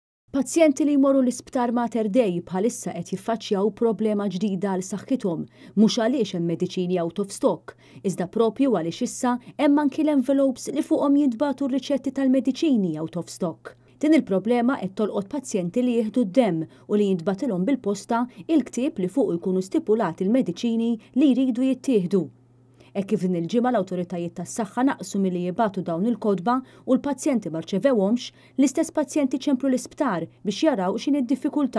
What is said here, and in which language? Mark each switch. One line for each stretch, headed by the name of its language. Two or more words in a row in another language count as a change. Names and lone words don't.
Maltese: Pazjenti li jmorru l-isptar Mater Dei bħalissa qed jiffaċċjaw problema ġdida għal saħħithom, mhux għaliex hemm mediċini
English: out of stock,
Maltese: iżda propju għaliex issa hemm anki l-envelopes li fuqhom jintbagħtu r-riċetti tal-mediċini
English: out of stock.
Maltese: Din il-problema qed tolqot pazjenti li jieħdu d-demm u li jintbagħtilhom bil-posta il-ktieb li fuq jkunu stipulati l-mediċini li jridu jittieħdu. Hekk kif din il-ġimgħa l-awtoritajiet tas-saħħa naqsu milli jibagħtu dawn il-kodba u l-pazjenti ma rċevewhomx, l-istess pazjenti ċemplu l-isptar biex jaraw x'in id-diffikultà.